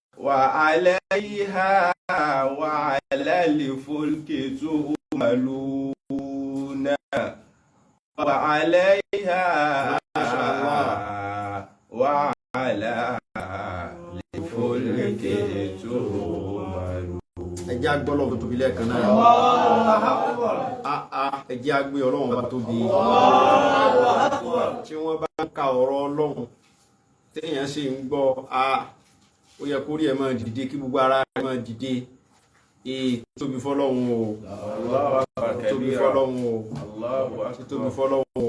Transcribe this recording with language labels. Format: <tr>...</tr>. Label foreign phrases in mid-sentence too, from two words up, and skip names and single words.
<ar>وعليها وعلى الفلك تحملون وعليها وعلى الفلك تحملون.</ar> <yo>ẹjẹ́ agbọ́ Ọlọ́run tóbi lẹ́ẹ̀kan náà. ẹjẹ́ agbé Ọlọ́run bá tóbi. tí wọ́n bá ń ka ọ̀rọ̀ Ọlọ́run téèyàn sì ń gbọ́ ó yẹ kó rí ẹ máa dìde kí gbogbo ara ẹ máa dìde. tóbi fọ́lọ́run o, tóbi fọ́lọ́run o, tóbi fọ́lọ́run o.</yo>